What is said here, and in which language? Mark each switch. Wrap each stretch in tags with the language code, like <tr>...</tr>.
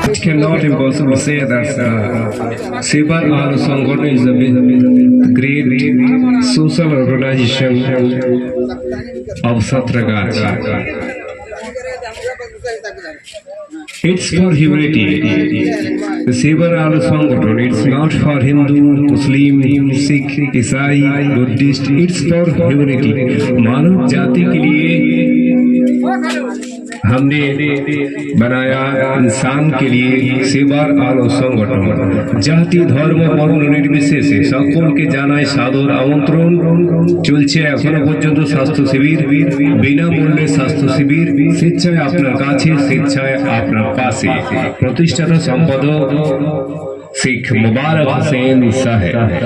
<en>Cannot impossible say that Sebar Alo Sanggothan is a great social organization of Satragach. It's for humanity. The Sevar Alo Sangathan, it's not for Hindu, Muslim, Sikh, Isai, Buddhist, it's for humanity.</en> <hi>मानव जाति के लिए हमने बनाया, इंसान के लिए সেবার আলো সংগঠন।</hi> <bn>জাতি ধর্ম বর্ণ নির্বিশেষে সকলকে জানায় সাদর আমন্ত্রণ। চলছে এখনো পর্যন্ত স্বাস্থ্য শিবির, বিনামূল্যে স্বাস্থ্য শিবির, স্বেচ্ছায় আপনার কাছে, স্বেচ্ছায় আপনার পাশে। প্রতিষ্ঠাতা সম্পাদক শেখ মুবারক হোসেন সাহেব।</bn>